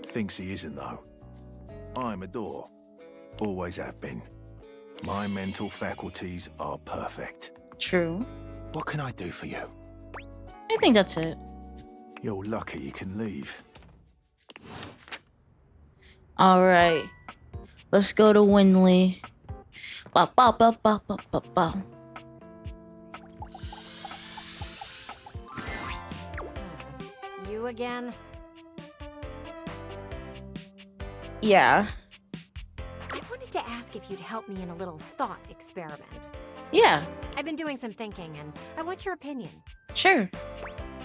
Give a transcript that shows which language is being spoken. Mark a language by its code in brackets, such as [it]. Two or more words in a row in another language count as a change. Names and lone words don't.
[en] Thinks he isn't, though. I'm a door. Always have been. My mental faculties are perfect. True. What can I do for you? I think that's it. You're lucky you can leave. Alright. Let's go to Windley. Ba, ba, ba, ba, ba, ba, ba. You again? Yeah. I wanted to ask if you'd help me in a little thought experiment. Yeah. I've been doing some thinking, and I want your opinion.